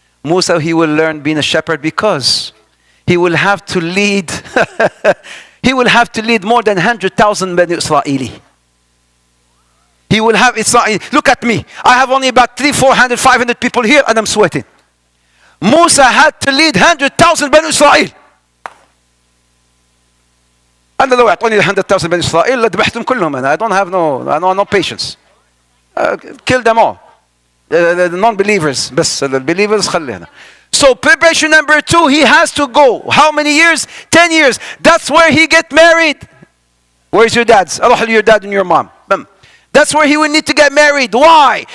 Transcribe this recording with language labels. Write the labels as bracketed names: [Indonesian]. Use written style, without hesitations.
[English] Musa, he will learn being a shepherd because he will have to lead he will have to lead more than 100,000 Bani Israeli. He will have, look at me. I have only about 300, 400, 500 people here and I'm sweating. Musa had to lead 100,000 Bani Israel. [Arabic] أنا لو يعطوني 100,000 بني إسرائيل لذبحتهم كلهم أنا. [English] I don't have no patience. Kill them all. The non-believers بس the-believers خلينا. So preparation number 2, he has to go. How many years? 10 years. That's where he get married. Where's your dads? أروح your dad and your mom. That's where he will need to get married. Why?